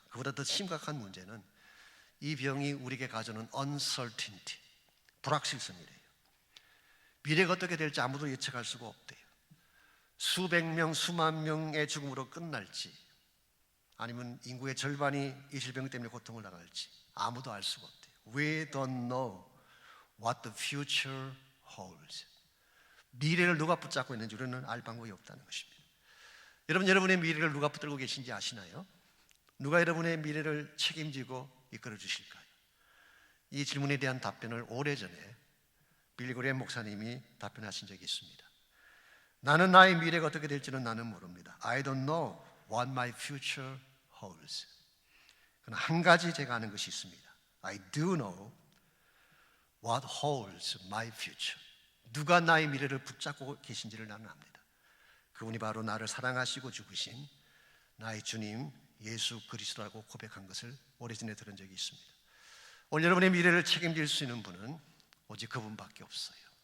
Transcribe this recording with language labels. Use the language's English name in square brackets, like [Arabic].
[Korean] 그보다 더 심각한 문제는 이 병이 우리에게 가져오는 uncertainty, 불확실성이래요. 미래가 어떻게 될지 아무도 예측할 수가 없대요. 수백 명, 수만 명의 죽음으로 끝날지 아니면 인구의 절반이 이 질병 때문에 고통을 당할지 아무도 알 수가 없대요. [English] We don't know what the future holds. [Korean] 미래를 누가 붙잡고 있는지 우리는 알 방법이 없다는 것입니다. 여러분의 미래를 누가 붙들고 계신지 아시나요? 누가 여러분의 미래를 책임지고 이끌어 주실까요? 이 질문에 대한 답변을 오래전에 빌리 그레이엄 목사님이 답변하신 적이 있습니다. 나는 나의 미래가 어떻게 될지는 나는 모릅니다. [English] I don't know what my future holds. [Korean] 그러나 한 가지 제가 아는 것이 있습니다. [English] I do know what holds my future. [Korean] 누가 나의 미래를 붙잡고 계신지를 나는 압니다. 그분이 바로 나를 사랑하시고 죽으신 나의 주님 예수 그리스도라고 고백한 것을 오래전에 들은 적이 있습니다. 오늘 여러분의 미래를 책임질 수 있는 분은 오직 그분밖에 없어요.